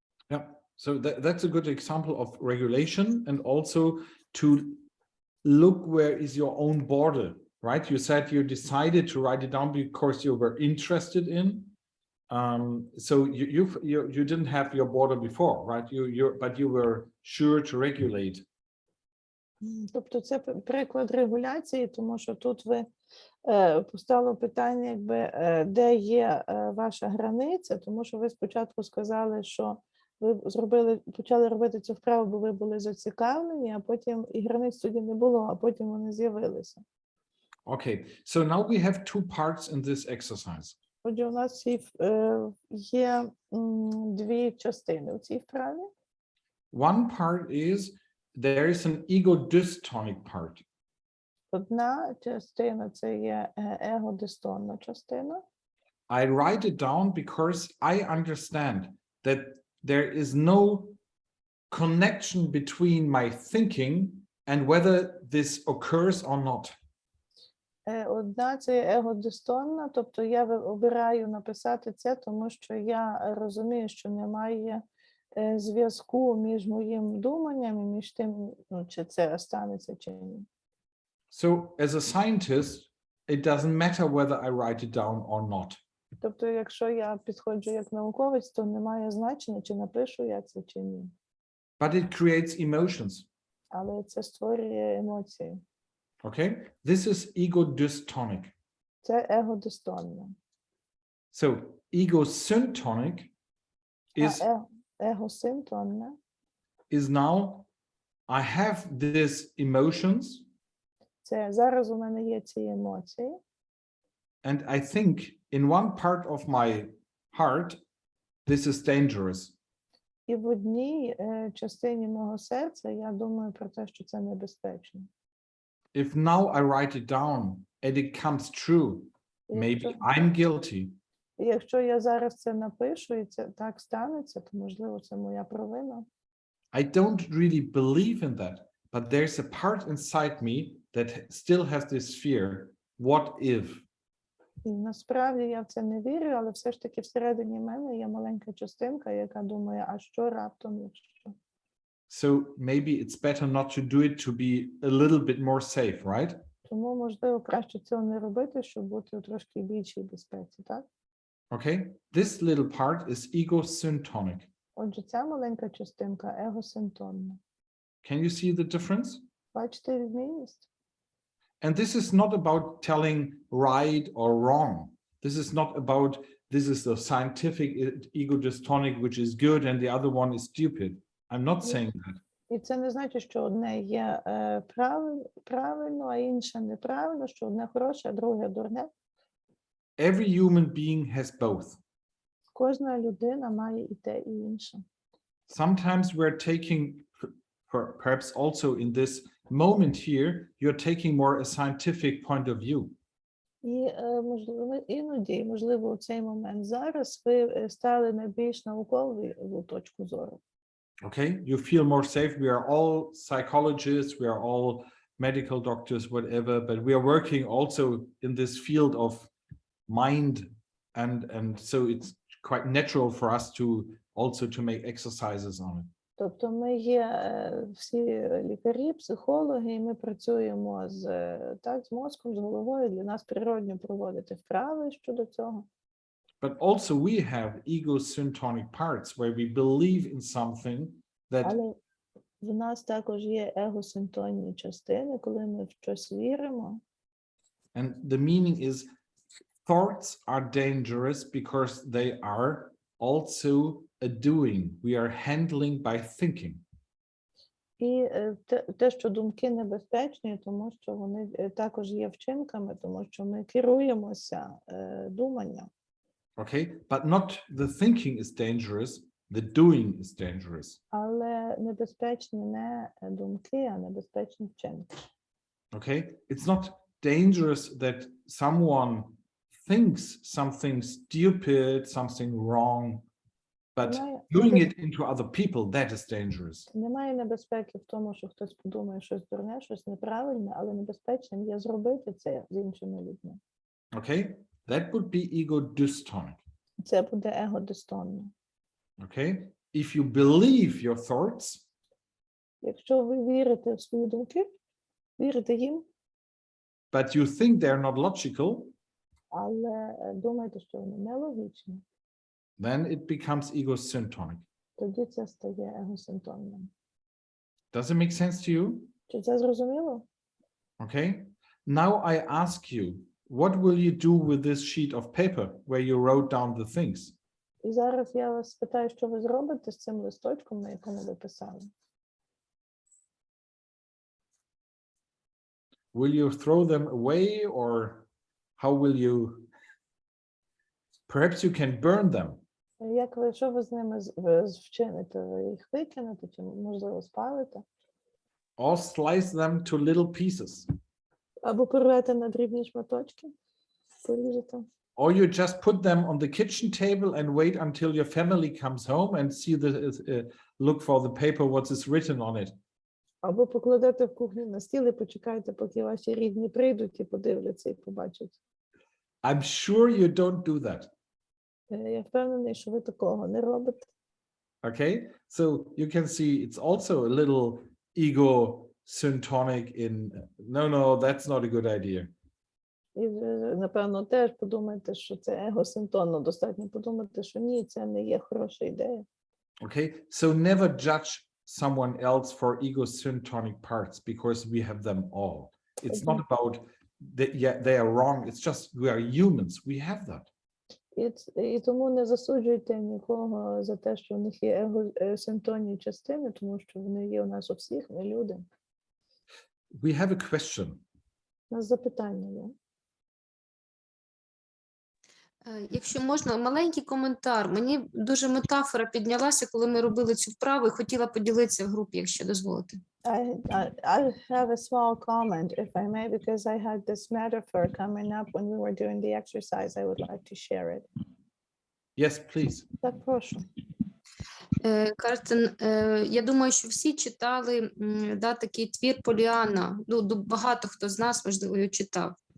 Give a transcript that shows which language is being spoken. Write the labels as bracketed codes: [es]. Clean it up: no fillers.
[en] Yeah, so that's a good example of regulation, and also to look where is your own border, right? You said you decided to write it down because you were interested in. So you didn't have your border before, right? But you were sure to regulate. [uk] Тобто це приклад регуляції, тому що тут ви постало питання, якби де є ваша границя, тому що ви спочатку сказали, що ви почали робити цю вправу, бо ви були зацікавлені, а потім і границь тоді не було, а потім вони з'явилися. [en] Okay, so now we have two parts in this exercise. [uk] Отже, у нас є дві частини у цій вправі. [en] One part is there is an ego-dystonic part. [uk] Одна частина – це є его-дистонна частина. [en] I write it down because I understand that there is no connection between my thinking and whether this occurs or not. [uk] Одна – це его-дистонна, тобто я обираю написати це, тому що я розумію, що немає зв'язку між моїм думанням і між тим, чи це станеться чи ні. [en] So as a scientist, it doesn't matter whether I write it down or not. [uk] Тобто, якщо я підходжу як науковець, то немає значення, чи напишу я це, чи ні. [en] But it creates emotions. [uk] Але це створює емоції. [en] Okay, this is ego dystonic. [uk] Це егодистонне. [en] So ego syntonic is [uk] Егосинтонне [en] is now I have these emotions, [uk] це зараз у мене є ці емоції, [en] and I think in one part of my heart this is dangerous. [uk] і в одній частині мого серця я думаю про те, що це небезпечно. [en] If now I write it down and it comes true, maybe I'm guilty. [uk] І якщо я зараз це напишу, і це так станеться, то, можливо, це моя провина. [en] I don't really believe in that, but there's a part inside me that still has this fear. What if? [uk] І насправді я в це не вірю, але все ж таки всередині мене є маленька частинка, яка думає, а що раптом, якщо? [en] So maybe it's better not to do it to be a little bit more safe, right? [uk] Тому, можливо, краще цього не робити, щоб бути у трошки більшій безпеці, так? [en] Okay, this little part is ego syntonic. [uk] Отже, ця маленька частинка егосинтонна. [en] Can you see the difference? [uk] Бачите відмінність? [en] And this is not about telling right or wrong. This is not about, this is the scientific ego dystonic, which is good, and the other one is stupid. I'm not saying that. [uk] І це не значить, що одне є правильно, а інше неправильно, що одне хороше, а друге дурне. [en] Every human being has both. [uk] Кожна людина має і те, і інше. [en] Sometimes we're taking, perhaps also in this moment here, you're taking more a scientific point of view. [uk] І, можливо, іноді, можливо, у цей момент зараз ви стали на більш наукову точку зору. [en] Okay, you feel more safe. We are all psychologists, we are all medical doctors, whatever, but we are working also in this field of mind, and so it's quite natural for us to also to make exercises on it. [uk] Тобто ми є всі лікарі, психологи, і ми працюємо з мозком, з головою. Для нас природньо проводити вправи щодо цього. [en] But also we have ego-syntonic parts where we believe in something that. [uk] Але в нас також є егосинтонні частини, коли ми в щось віримо. [en] And the meaning is thoughts are dangerous because they are also a doing. We are handling by thinking. [uk] І те, що думки небезпечні, тому що вони також є вчинками, тому що ми керуємося думанням. [en] Okay, but not the thinking is dangerous, the doing is dangerous. [uk] Але небезпечні не думки, а небезпечні вчинки. [en] Okay, it's not dangerous that someone thinks something stupid, something wrong, but doing it into other people, that is dangerous. [uk] Немає небезпеки в тому, що хтось подумає щось дурне, щось неправильне, але небезпечним є зробити це з іншими людьми. [en] Okay, that would be ego dystonic. [uk] Це буде егодистонне. [en] Okay, if you believe your thoughts, [uk] якщо ви вірите в свої думки, вірите їм, [en] but you think they're not logical, [uk] але думаєте, що вони нелогічні, [en] then it becomes ego-syntonic. [uk] тоді це стає егосинтонним. [en] Does it make sense to you? [uk] Чи це зрозуміло? [en] Okay, now I ask you, what will you do with this sheet of paper where you wrote down the things? [uk] І зараз я вас питаю, що ви зробите з цим листочком, на якому ви писали? [en] Will you throw them away, or how will you? Perhaps you can burn them. [uk] Як ви, що ви з ними вчините? Ви їх викинете, чи, можливо, спалите? [en] Or slice them to little pieces. [uk] Або порвете на дрібні шматочки, поріжете. [en] Or you just put them on the kitchen table and wait until your family comes home and see look for the paper, what is written on it. [uk] Або покладете в кухню на стіл і почекайте, поки ваші рідні прийдуть і подивляться і побачать. [en] I'm sure you don't do that. [uk] Я впевнений, що ви такого не робите. [en] Okay, so you can see it's also a little ego syntonic in, no, that's not a good idea. [uk] І, напевно, теж подумайте, що це егосинтонно. Достатньо подумати, що ні, це не є хороша ідея. [en] Okay, so never judge someone else for egosyntonic parts because we have them all. It's not about yeah, they are wrong. It's just we are humans. We have that. [uk] І тому не засуджуйте нікого за те, що в них є егосинтонні частини, тому що вони є у нас у всіх, ми люди. [en] We have a question. [uk] У нас запитання є. Якщо можна, маленький коментар. Мені дуже метафора піднялася, коли ми робили цю вправу, і хотіла поділитися в групі, якщо дозволите. [en] I have a small comment, if I may, because I had this metaphor coming up when we were doing the exercise. I would like to share it. Yes, please. [uk] Так, прошу. Кажете, я думаю, що всі читали такий твір Поліанна. Багато хто з нас, можливо, його читав.